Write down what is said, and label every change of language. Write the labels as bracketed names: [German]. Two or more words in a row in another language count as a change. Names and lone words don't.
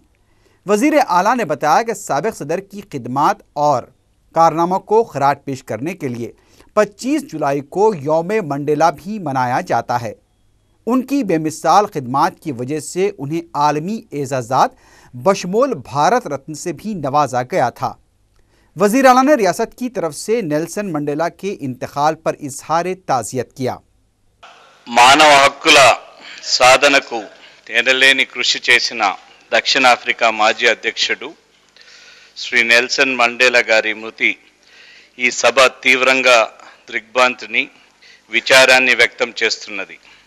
[Urdu] وزیر اعلیٰ نے بتایا کہ سابق صدر کی خدمات اور کارناموں کو خراج پیش کرنے کے لیے 25 جولائی کو یوم منڈیلا بھی منایا جاتا ہے۔ ان کی بے مثال خدمات کی وجہ سے انہیں عالمی اعزازات بشمول بھارت رتن سے بھی نوازا گیا تھا۔ وزیر اعلیٰ نے ریاست کی طرف سے نیلسن منڈیلا کے انتقال پر اظہار تعزیت کیا۔ [Telugu] మానవ హక్కుల సాధనకు ఎనలేని కృషి చేసిన దక్షిణాఫ్రికా మాజీ అధ్యక్షుడు శ్రీ నెల్సన్ మండేలా గారి మృతి ఈ సభ తీవ్రంగా దిగ్భ్రాంతిని విచారాన్ని వ్యక్తం చేస్తున్నది।